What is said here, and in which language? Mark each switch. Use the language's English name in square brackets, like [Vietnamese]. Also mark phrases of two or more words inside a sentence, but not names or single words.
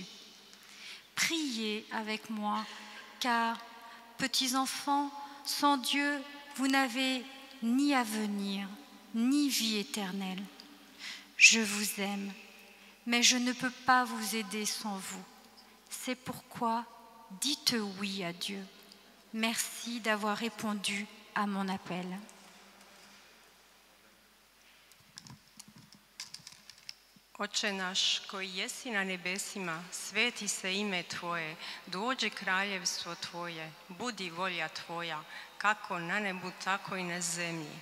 [French] Priez avec moi, car, petits enfants, sans Dieu, vous n'avez ni avenir, ni vie éternelle. Je vous aime, mais je ne peux pas vous aider sans vous. C'est pourquoi dites oui à Dieu. Merci d'avoir répondu à mon appel. [Croatian] Oče naš koji jesi na nebesima, sveti se ime Tvoje, dođe kraljevstvo Tvoje, budi volja Tvoja, kako na nebu, tako i na zemlji.